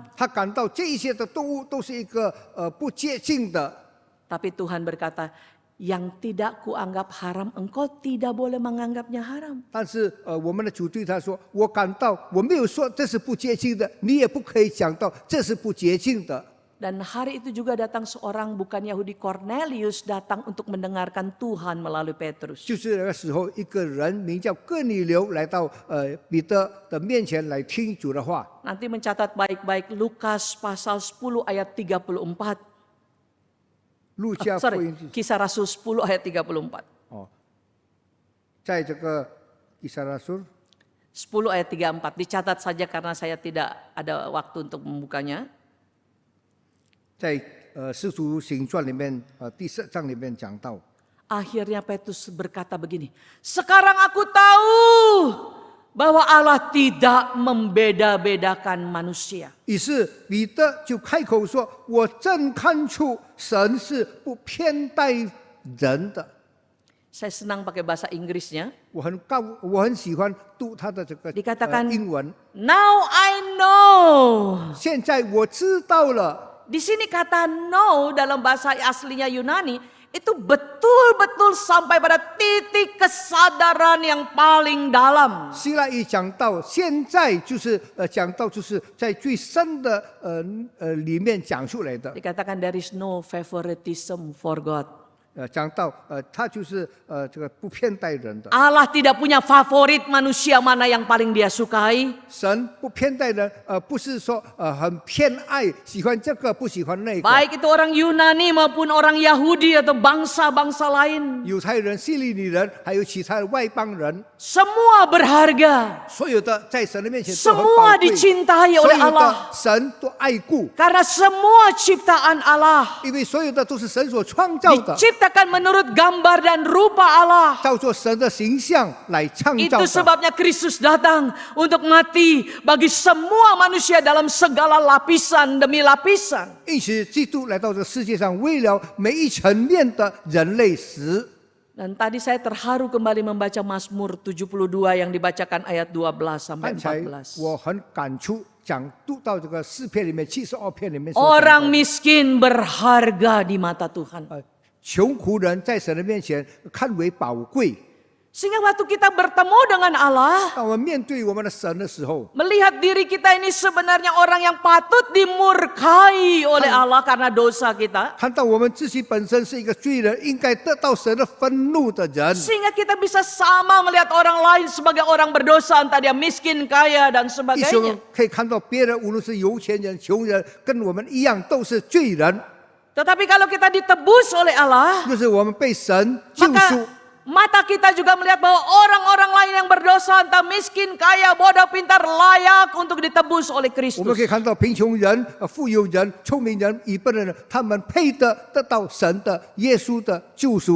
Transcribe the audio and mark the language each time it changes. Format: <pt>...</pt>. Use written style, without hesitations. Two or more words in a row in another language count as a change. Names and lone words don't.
<zh>他感到这一些的动物都是一个不洁净的。</zh> <id>Tapi Tuhan berkata, yang tidak kuanggap haram, engkau tidak boleh menganggapnya haram.</id> <zh>但是我们的主对他说：“我感到我没有说这是不洁净的，你也不可以讲到这是不洁净的。”</zh> <id>Dan hari itu juga datang seorang bukan Yahudi, Cornelius, datang untuk mendengarkan Tuhan melalui Petrus.</id> <zh>就是那个时候，一个人名叫哥尼流来到彼得的面前来听主的话。</zh> <id>Nanti mencatat baik-baik Lukas pasal 10 ayat 34.</id> <zh>路加福 Sorry, 音</zh> <id>Kisah Rasul 10 ayat 34.</id> <zh>哦，在这个以赛亚书</zh> <id>10 ayat 34. Dicatat saja karena saya tidak ada waktu untuk membukanya.</id> <zh>在使徒行传里面第4章里面讲到，</zh> <id>Akhirnya Petrus berkata begini, sekarang aku tahu bahwa Allah tidak membeda-bedakan manusia.</id> <zh>于是彼得就开口说：“我真看出神是不偏待人的。”</zh> <id>Saya senang pakai bahasa Inggrisnya.</id> <zh>我很喜欢读他的这个</zh> <id>Dikatakan</id> <zh>英文。</zh> <en>Now I know.</en> <zh>现在我知道了。</zh> <id>Di sini kata know dalam bahasa aslinya Yunani itu betul-betul sampai pada titik kesadaran yang paling dalam.</id> <zh>希腊语讲到现在就是讲到就是在最深的里面讲出来的。</zh> <id>Dikatakan</id> <en>there is no favoritism for God.</en> <zh>讲到他就是这个不偏待人的。</zh> <id>Allah tidak punya favorit manusia mana yang paling dia sukai.</id> <zh>神不偏待人，不是说很偏爱，喜欢这个不喜欢那个。</zh> <id>Baik itu orang Yunani maupun orang Yahudi atau bangsa-bangsa lain.</id> <zh>犹太人、希利尼人，还有其他的外邦人，</zh> <id>Semua berharga.</id> <zh>所有的在神的面前都很</zh> <id>Semua</id> <zh>宝贵，</zh> <id>dicintai</id> <zh>所</zh> <id>oleh</id> <zh>有</zh> <id>Allah.</id> <zh>的神都爱顾，</zh> <id>Karena semua ciptaan Allah</id> <zh>因为所有的都是神所创造的，</zh> <id>diciptakan menurut gambar dan rupa Allah.</id> <zh>照做神的形象来创造</zh> <id>Itu</id> <zh>的。</zh> <id>sebabnya Kristus datang untuk mati bagi semua manusia dalam segala lapisan demi lapisan.</id> <zh>因此，基督来到这个世界上，为了每一层面的人类死。</zh> <id>Dan tadi saya terharu kembali membaca Mazmur 72 yang dibacakan ayat 12 sampai</id> <zh>刚才</zh> <id>14.</id> <zh>我很感触，读到这个诗篇里面72篇里面所讲</zh> <id>Orang</id> <zh>的</zh> <id>miskin berharga di mata Tuhan.</id> <zh>穷苦人在神的面前看为宝贵。</zh> <id>Sehingga waktu kita bertemu dengan Allah,</id> <zh>当我们面对我们的神的时候，</zh> <id>melihat diri kita ini sebenarnya orang yang patut dimurkai oleh Allah karena dosa kita.</id> <zh>看到我们自己本身是一个罪人，应该得到神的愤怒的人，</zh> <id>Sehingga kita bisa sama melihat orang lain sebagai orang berdosa, entah dia miskin, kaya, dan</id> <zh>一生</zh> <id>sebagainya.</id> <zh>可以看到别人，无论是有钱人、穷人，跟我们一样都是罪人。</zh> <id>Tetapi kalau kita ditebus oleh Allah,</id> <zh>就是我们被神救赎</zh> <id>maka，mata kita juga melihat bahwa orang-orang lain yang berdosa, entah miskin, kaya, bodoh, pintar, layak untuk ditebus oleh</id> <zh>我们可以</zh> <id>Kristus.</id> <zh>看到贫穷人、富有人、聪明人、愚笨人，他们配得到神的耶稣的救赎。</zh>